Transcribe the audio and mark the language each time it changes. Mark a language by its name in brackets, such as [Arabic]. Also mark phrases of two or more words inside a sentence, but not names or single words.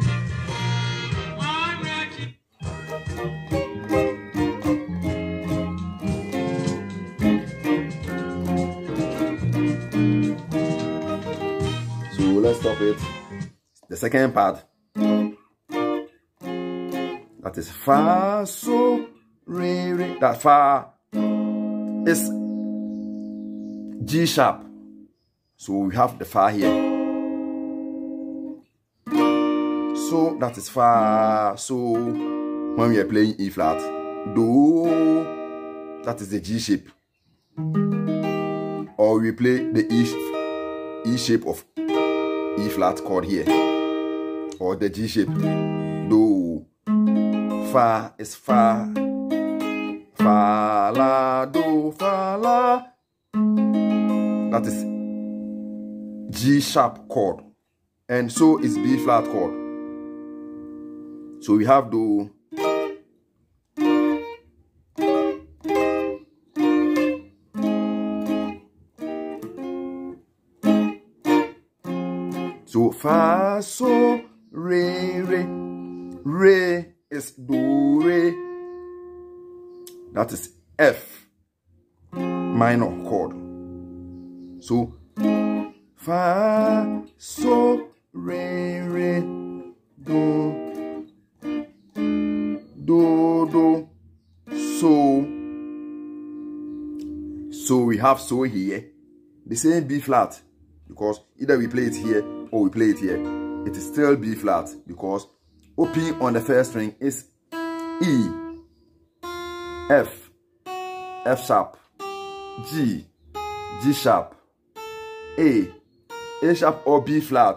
[English] So let's stop it. The second part, that is fa, so, re, re. That fa is G sharp. So we have the fa here. So that is fa. So when we are playing E flat, do, that is the G shape. Or we play the E shape of E flat chord here, or the G shape. Do, fa is fa, fa la, do, fa la. That is G sharp chord, and so is B flat chord. So we have do. So fa, so, re, re. Re is do, re. That is F minor chord. So fa, so, re, re, do, do, do, so. So we have so here, the same B flat, because either we play it here or we play it here. It is still B flat, because opening on the first string is E, F, F sharp, G, G sharp, A sharp or B flat.